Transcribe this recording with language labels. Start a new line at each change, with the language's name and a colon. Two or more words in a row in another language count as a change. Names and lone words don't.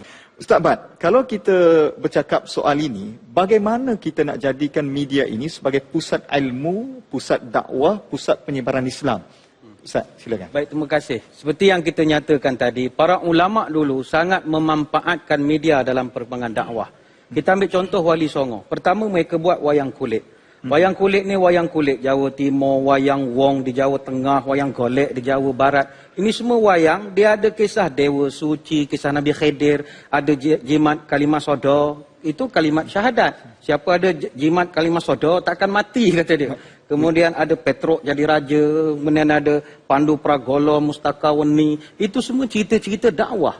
Malay: Ustaz Bat, kalau kita bercakap soal ini, bagaimana kita nak jadikan media ini sebagai pusat ilmu, pusat dakwah, pusat penyebaran Islam? Ustaz, silakan. Baik, terima kasih. Seperti yang kita nyatakan tadi, para ulama dulu sangat memanfaatkan media dalam perkembangan dakwah. Kita ambil contoh Wali Songo. Pertama mereka buat wayang kulit. Wayang kulit ni wayang kulit Jawa Timur, wayang wong di Jawa Tengah, wayang golek di Jawa Barat. Ini semua wayang, dia ada kisah Dewa Suci, kisah Nabi Khidir, ada jimat kalimah soda, itu kalimat syahadat. Siapa ada jimat kalimah soda takkan mati, kata dia. Kemudian ada Petruk jadi raja, kemudian ada Pandu Pragolo, Mustaka Weni, itu semua cerita-cerita dakwah.